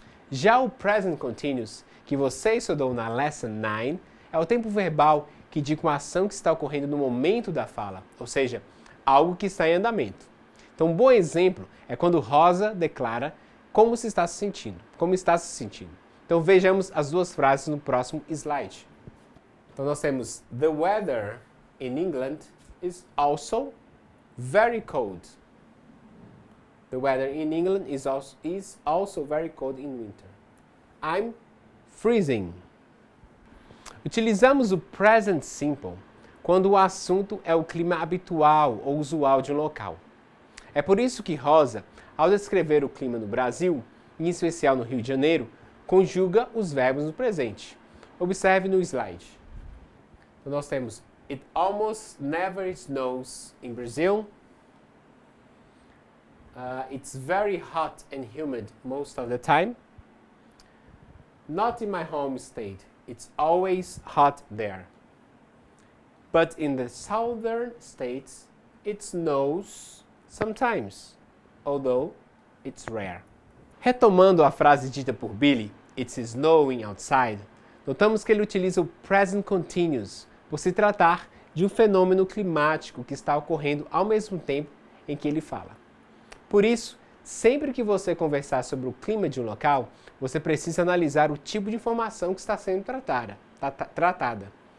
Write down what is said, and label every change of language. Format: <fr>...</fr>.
<pt>Já o present continuous, que você estudou na Lesson 9, é o tempo verbal que indica uma ação que está ocorrendo no momento da fala, ou seja, algo que está em andamento. Então, um bom exemplo é quando Rosa declara como está se sentindo. Então, vejamos as duas frases no próximo slide. Então, nós temos</pt> <en>The weather in England is also very cold. The weather in England is also very cold in winter. I'm freezing.</en> <pt>Utilizamos o present simple quando o assunto é o clima habitual ou usual de um local. É por isso que Rosa, ao descrever o clima no Brasil, em especial no Rio de Janeiro, conjuga os verbos no presente. Observe no slide. Então nós temos</pt> <en>It almost never snows in Brazil. It's very hot and humid most of the time. Not in my home state. It's always hot there. But in the southern states, it snows sometimes, although it's rare.</en> <pt>Retomando a frase dita por Billy,</pt> <en>It's snowing outside,</en> <pt>notamos que ele utiliza o present continuous por se tratar de um fenômeno climático que está ocorrendo ao mesmo tempo em que ele fala. Por isso, sempre que você conversar sobre o clima de um local, você precisa analisar o tipo de informação que está sendo tratada.</pt>